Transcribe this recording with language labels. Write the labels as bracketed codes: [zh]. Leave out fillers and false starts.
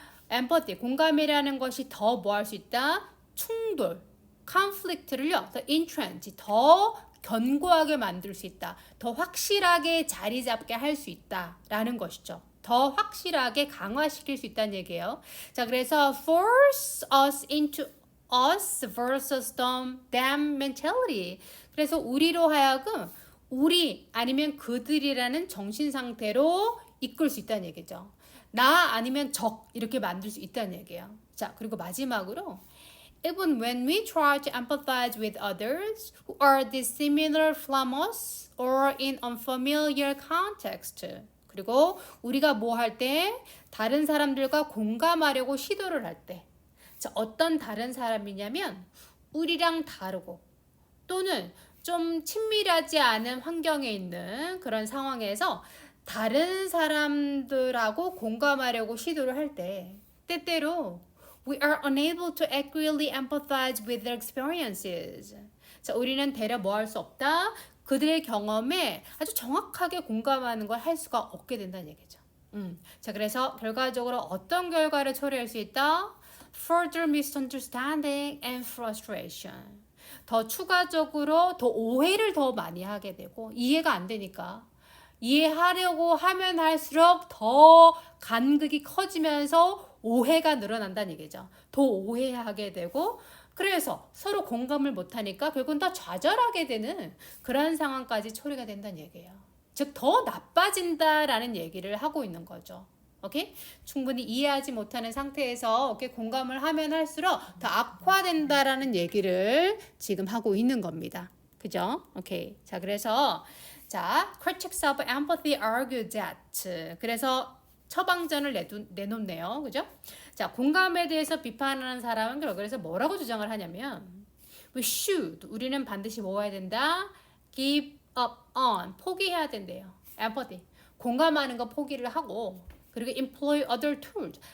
[ko] empathy, 공감이라는 것이 더 뭐 할 수 있다? 충돌, conflict를요, 더 entrench, 더 견고하게 만들 수 있다. 더 확실하게 자리 잡게 할 수 있다라는 것이죠. 더 확실하게 강화시킬 수 있다는 얘기예요. 자, 그래서 [en] force us into us versus them mentality. [ko] 그래서 우리로 하여금 우리 아니면 그들이라는 정신 상태로 이끌 수 있다는 얘기죠. 나 아니면 적 이렇게 만들 수 있다는 얘기예요. 자, 그리고 마지막으로 [en] even when we try to empathize with others who are dissimilar from us or in unfamiliar context. [ko] 그리고 우리가 뭐 할 때 다른 사람들과 공감하려고 시도를 할 때 자, 어떤 다른 사람이냐면 우리랑 다르고 또는 좀 친밀하지 않은 환경에 있는 그런 상황에서 다른 사람들하고 공감하려고 시도를 할 때 때때로 [en] we are unable to accurately empathize with their experiences. [ko] 자, 우리는 대려 뭐 할 수 없다? 그들의 경험에 아주 정확하게 공감하는 걸 할 수가 없게 된다는 얘기죠. 자, 그래서 결과적으로 어떤 결과를 초래할 수 있다? [en] Further misunderstanding and frustration. [ko] 더 추가적으로 더 오해를 더 많이 하게 되고 이해가 안 되니까 이해하려고 하면 할수록 더 간극이 커지면서 오해가 늘어난다는 얘기죠. 더 오해하게 되고 그래서 서로 공감을 못하니까 결국은 더 좌절하게 되는 그런 상황까지 초래가 된다는 얘기예요. 즉 더 나빠진다라는 얘기를 하고 있는 거죠. 오케이? 충분히 이해하지 못하는 상태에서 이렇게 공감을 하면 할수록 더 악화된다라는 얘기를 지금 하고 있는 겁니다. 그죠? 오케이. 자, 그래서 자, [en] critics of empathy argue that. [ko] 그래서 처방전을 내놓네요. 그죠? 자, 공감에 대해서 비판하는 사람은 그래서 뭐라고 주장을 하냐면 [en] we should. [ko] 우리는 반드시 뭐 해야 된다? [en] give up on. [ko] 포기해야 된대요. [en] empathy. [ko] 공감하는 거 포기를 하고 그리고 [en] employ other tools.